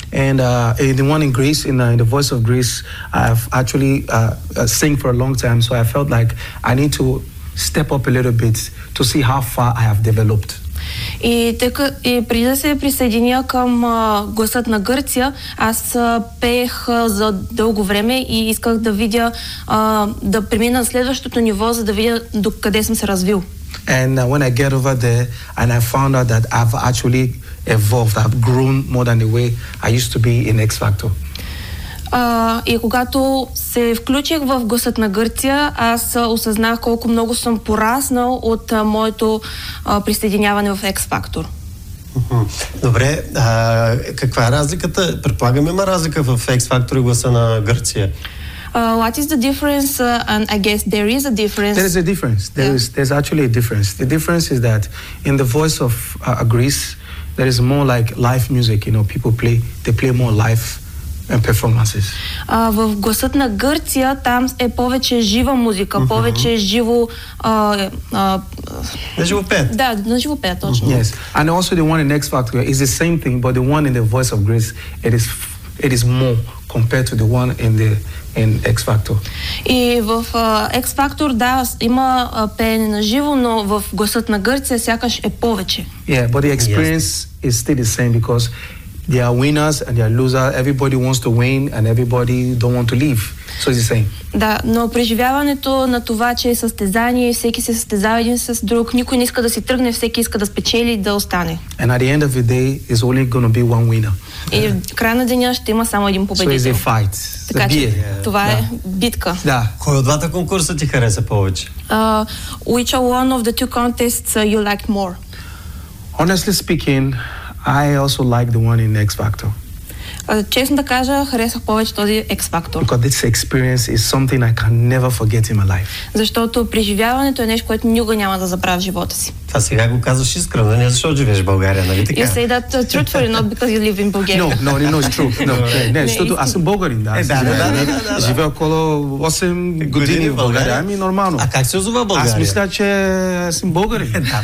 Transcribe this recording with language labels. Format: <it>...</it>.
<en>And the one in Greece, in the Voice of Greece, I've actually sing for a long time, so I felt like I need to step up a little bit to see how far I have developed.</en> <bg>И така, и преди да се присъединя към гласът на Гърция, аз пеех за дълго време и исках да видя, да премина следващото ниво, за да видя до къде съм се развил.</bg> <en>And when I get over there and I found out that I've actually evolved, I've grown more than the way I used to be in X Factor.</en> <bg>И когато се включих в гласът на Гърция, аз осъзнах колко много съм пораснал от моето присъединяване в X Factor. Добре, каква е разликата? Предполагаме има разлика в X Factor и гласа на Гърция.</bg> <en>What is the difference? And I guess there is a difference. There is a difference. There's actually a difference. The difference is that in the Voice of Greece, there is more like live music. You know, people play. They play more live and performances.</en> <bg>В гласът на Гърция там е повече жива музика, повече живо. На живо пеят. Точно.</bg> <en>Yes, and also the one in X Factor is the same thing, but the one in the Voice of Greece, it is more compared to the one in the in X Factor.</en> <bg>И в X Factor да има пеене на живо, но в гласът на Гърция сякаш е повече.</bg> <en>Yeah, but the experience is still the same because there are winners and there are losers. Everybody wants to win and everybody don't want to leave. So it's the same.</en> <bg>Да, но преживяването на това, че е състезание, всеки се състезава един с друг, никой не иска да си тръгне, всеки иска да спечели и да остане.</bg> <en>And at the end of the day, it's only going to be one winner.</en> <bg>И в края на деня ще има само един победител.</bg> <en>So it's a fight.</en> <bg>Така че това е битка. Да. Кой от двата конкурса ти хареса повече?</bg> <en>Which one of the two contests you like more? Honestly speaking, I also like the one in X Factor.</en> <bg>Честно да кажа, харесах повече този X Factor.</bg> <en>Because this experience is something I can never forget in my life.</en> <bg>Защото преживяването е нещо, което никога няма да забравя в живота си. Това сега го казваш искрено, не защото живееш в България, нали така?</bg> <en>You say that truthfully, not because you live in Bulgaria. No, it's true. No.</en> <bg>Не, защото аз съм българин, да. Да. Живея около 8 години в България, ами нормално. А как се озова България? Аз мисля, че съм българин.</bg>